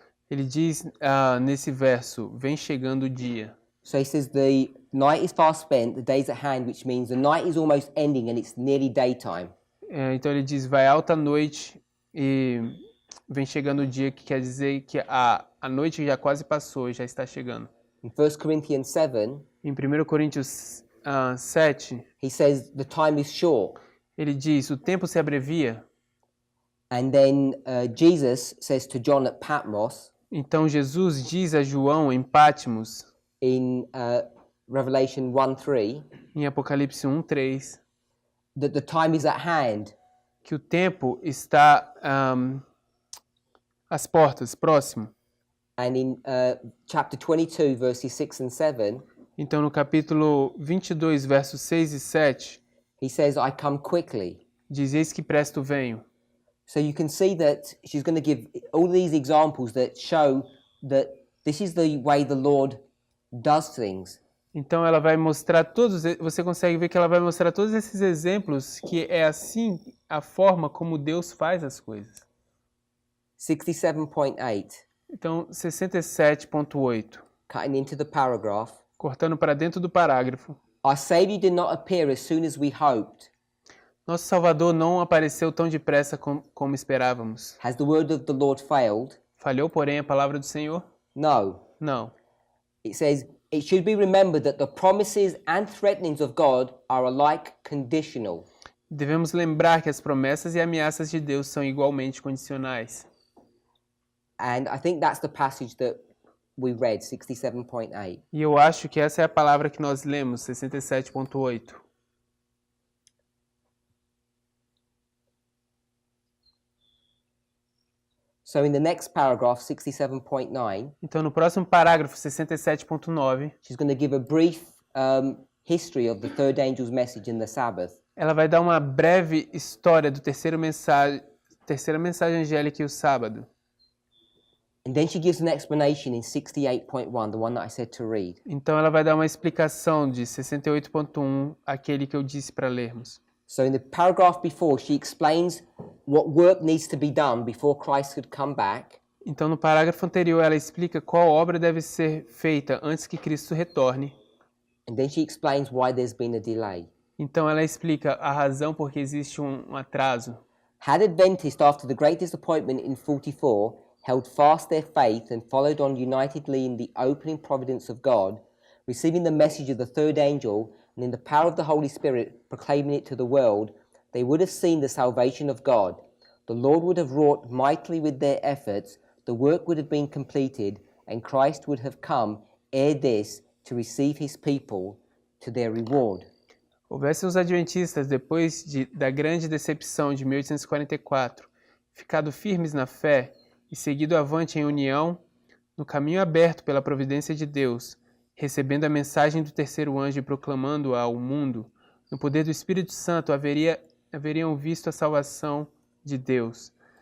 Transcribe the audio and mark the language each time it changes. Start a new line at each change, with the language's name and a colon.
Portuguese: Ele diz nesse verso, vem chegando o dia.
English: So he says the night is fast spent, the day is at hand, which means the night is almost ending and it's nearly daytime.
Portuguese: Então ele diz, vai alta noite e vem chegando o dia, que quer dizer que a noite já quase passou e já está chegando.
English: In 1 Corinthians 7,
Portuguese: em 1 Coríntios 7,
English: he says the time is short.
Portuguese: ele diz, o tempo se abrevia.
English: And then Jesus says to John at Patmos,
Portuguese: Então Jesus diz a João em Patmos,
English: in Revelation 1:3,
Portuguese: em Apocalipse 1:3,
English: that the time is at hand.
Portuguese: que o tempo está às portas, próximo.
English: And in chapter 22, verses 6 and 7,
Portuguese: Então no capítulo 22, versos 6 e 7,
English: he says, I come quickly.
Portuguese: diz, eis que presto venho.
English: So you can see that she's going to give all these examples that show that this is the way the Lord does things.
Portuguese: Então ela vai mostrar você consegue ver que ela vai mostrar todos esses exemplos que é assim a forma como Deus faz as coisas.
English: 67.8,
Portuguese: Então 67.8,
English: cutting into the paragraph.
Portuguese: cortando para dentro do parágrafo.
English: Our Savior did not appear as soon as we hoped.
Portuguese: Nosso Salvador não apareceu tão depressa como esperávamos.
English: Has the word of the Lord failed?
Portuguese: Falhou, porém, a palavra do Senhor?
English: No.
Portuguese: Não.
English: It says, it should be remembered that the promises and threatenings of God are alike conditional.
Portuguese: Devemos lembrar que as promessas e ameaças de Deus são igualmente condicionais.
English: And I think that's the passage that we read, 67.8.
Portuguese: E eu acho que essa é a palavra que nós lemos, 67.8.
English: So in the next paragraph, 67.9,
Portuguese: Então, no próximo parágrafo, 67.9,
English: she's going to give a brief history of the third angel's message in the Sabbath.
Portuguese: ela vai dar uma breve história do terceira mensagem angélica e o sábado.
English: And then she gives an explanation in 68.1, the one that I said to read.
Portuguese: Então, ela vai dar uma explicação de 68.1, aquele que eu disse para lermos.
English: So in the paragraph before, she explains what work needs to be done before Christ could come back.
Portuguese: Então, no parágrafo anterior, ela explica qual obra deve ser feita antes que Cristo retorne.
English: And then she explains why there's been a delay.
Portuguese: Então, ela explica a razão por que existe um atraso.
English: Had Adventists, after the great disappointment in 44, held fast their faith and followed on unitedly in the opening providence of God, receiving the message of the third angel, and in the power of the Holy Spirit proclaiming it to the world, they would have seen the salvation of God. The Lord would have wrought mightily with their efforts, the work would have been completed, and Christ would have come ere this to receive his people to their reward.
Portuguese: Houvessem os adventistas, depois da grande decepção de 1844, ficado firmes na fé e seguido avante em união, no caminho aberto pela providência de Deus, recebendo a mensagem do terceiro anjo e proclamando-a ao mundo, no poder do Espírito Santo haveriam visto a salvação de Deus.